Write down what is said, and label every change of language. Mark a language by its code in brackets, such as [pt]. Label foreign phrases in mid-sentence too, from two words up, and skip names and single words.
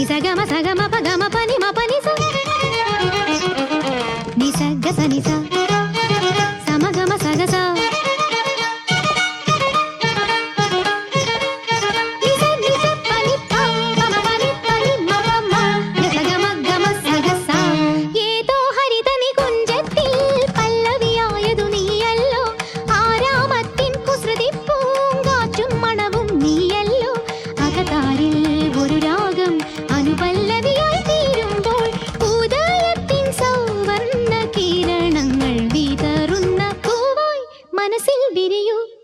[te] గమ సగమ పగమ పని మ పని స ని స గ స ని స సమ గమ సగ స ని స పని ప గమ పని పని మ మ గ స గమ గమ సగ స ఏదో [ml] ഹരിതനി കുഞ്ചത്തിൽ പല്ലവിയായതു നീയല്ലോ ആരാമത്തിൻ കുസൃതി പൂങ്കാറ്റും മണവും നീയല്ലോ അകതാരിൽ ഒരു രാഗം അനുപല്ലവിയായി തീരുമ്പോൾ ഉദയത്തിൻ സൗവർണ്ണ കിരണങ്ങൾ വിതറുന്ന പൂവായി മനസ്സിൽ വിരിയൂ